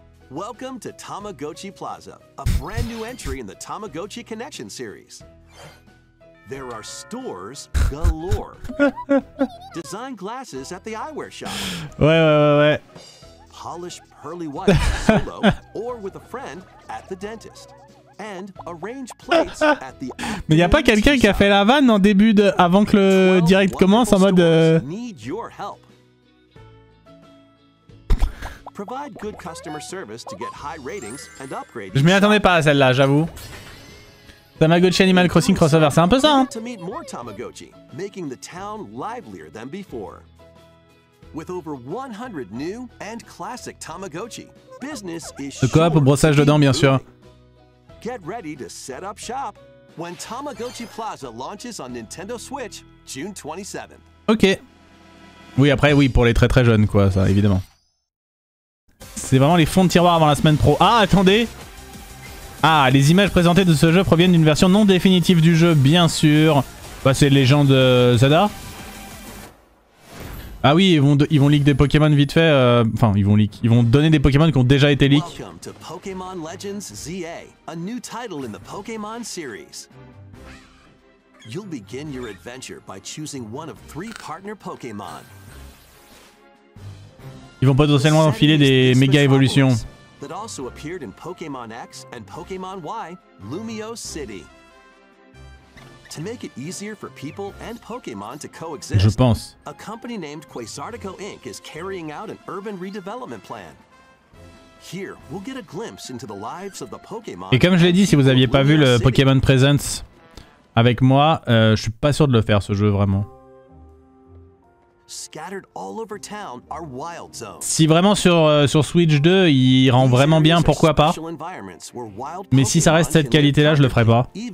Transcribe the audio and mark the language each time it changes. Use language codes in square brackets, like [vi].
[en] Welcome to Tamagotchi Plaza, a brand new entry in the Tamagotchi Connection series. There are stores galore. Design glasses at the eyewear shop. [fr] Ouais. [en] Polish pearly white solo or with a friend at the dentist. And arrange plates at the [fr] Mais y a pas quelqu'un qui a fait la vanne en début de avant que le direct commence en mode [en] Need your help. Provide good customer service to get high ratings and upgrade. [fr] Je m'y attendais pas à celle-là, j'avoue. Tamagotchi Animal Crossing crossover, c'est un peu ça hein. [en] Making the town livelier than before. With over 100 new and classic Tamagotchi, business is [fr] le coop au brossage de dents bien sûr. [en] Get ready to set up shop when Tamagotchi Plaza launches on Nintendo Switch June 27th. [fr] Ok. Oui après oui pour les très très jeunes quoi ça évidemment. C'est vraiment les fonds de tiroir avant la semaine pro. Ah attendez. Ah, les images présentées de ce jeu proviennent d'une version non définitive du jeu, bien sûr. Bah, c'est Legend Zelda. Ah oui, ils vont leak des Pokémon vite fait. Enfin, ils vont donner des Pokémon qui ont déjà été leaks. [en] Welcome to Pokémon Legends ZA, a new title in the Pokémon series. You'll begin your adventure by choosing one of 3 partner Pokémon. [fr] Ils vont potentiellement enfiler des méga évolutions. [en] That also appeared in Pokémon X and Pokémon Y, Lumio City. To make it easier for people and Pokémon to coexist, [fr] Je pense. [en] a company named Quasartico Inc. is carrying out an urban redevelopment plan. Here, we'll get a glimpse into the lives of the Pokémon. [fr] Et comme je l'ai dit, si vous aviez pas vu le Pokémon Presents avec moi, je suis pas sûr de le faire ce jeu vraiment. [en] Scattered all over town are wild zones. [fr] Si vraiment sur Switch 2 il rend vraiment bien, pourquoi pas. Mais si ça reste cette qualité-là, je le ferai pas.